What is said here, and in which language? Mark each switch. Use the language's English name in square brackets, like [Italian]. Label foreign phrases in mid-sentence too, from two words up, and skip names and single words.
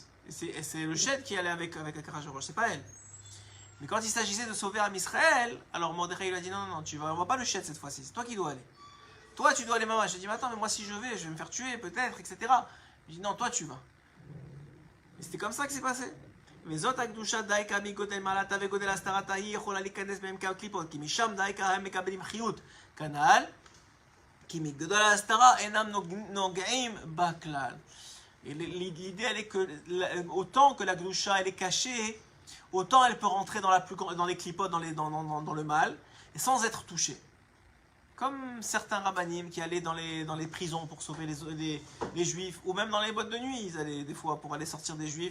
[French] Et c'est le Shed qui allait avec Achashverosh, c'est pas elle. Mais quand il s'agissait de sauver [Hebrew] עם ישראל, [French] alors Mordechai lui a dit non, on voit pas le Shed cette fois-ci, c'est toi qui dois aller. Toi tu dois aller, maman. Je lui ai dit mais attends, mais moi si je vais me faire tuer peut-être, etc. Je lui ai dit non, toi tu vas. Et c'était comme ça que c'est passé. [Hebrew] וזאת הקדושה דייקה מגודל מעלתה וגודל הסתרתה היא יכולה להיכנס בהם כקליפות כי משם דייקה הם מקבלים חיות כנ"ל כי מגדול ההסתרה אינם נוגעים בכלל. [French] Et l'idée elle est que autant que la gdusha elle est cachée, autant elle peut rentrer dans les clipotes, dans le mal, et sans être touché. Comme certains rabbanim qui allaient dans les prisons pour sauver les juifs, ou même dans les boîtes de nuit, ils allaient des fois pour aller sortir des juifs.